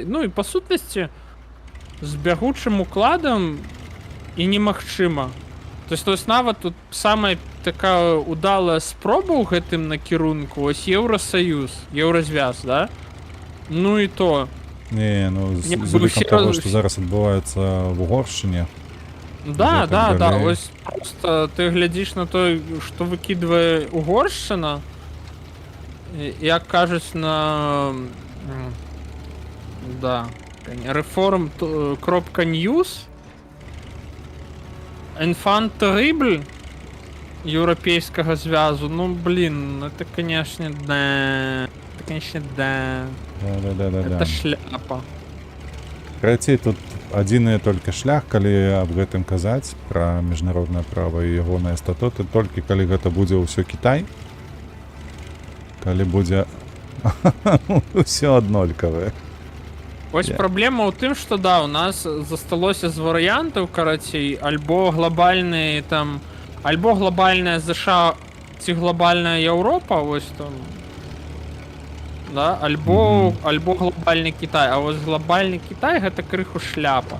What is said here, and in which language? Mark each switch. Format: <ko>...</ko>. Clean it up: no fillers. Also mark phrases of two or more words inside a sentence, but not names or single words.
<be>Ну і па сутнасці з бягучым укладам і немагчыма. То есть нават тут самая такая удалая спроба ў гэтым накірунку, ось Еўрасаюз, Еўразвяз, да? Ну і то. Не, ну, Не, з бо улікам</be> <uk>всі того, роз- що зараз відбувається в Угорщині.</uk> <be>Да, так да, да, далей. ось просто ты глядзіш на то, што выкідвае Угоршчына, як кажуць на да, reform.news,</be> <fr>enfant terrible</fr> <be>еўрапейскага звязу, ну блин,</be> <ru>это конечно да, это конечно да,</ru> <be>Да-да-да-да.</be> <ru>это шляпа.</ru> <be>Карацей, тут адзіны толькі шлях, калі аб гэтым казаць, пра міжнароднае права і ягоныя статуты, толькі калі гэта будзе ўсё Кітай, калі будзе ўсё аднолькавае. Ось праблема ў тым, што да, у нас засталося з варыянтаў, карацей, альбо глобальны там, альбо глобальная ЗША ці глобальная Еўропа, ось там, да, альбо глобальны Кітай, а вось глобальны Кітай гэта крыху шляпа.</be>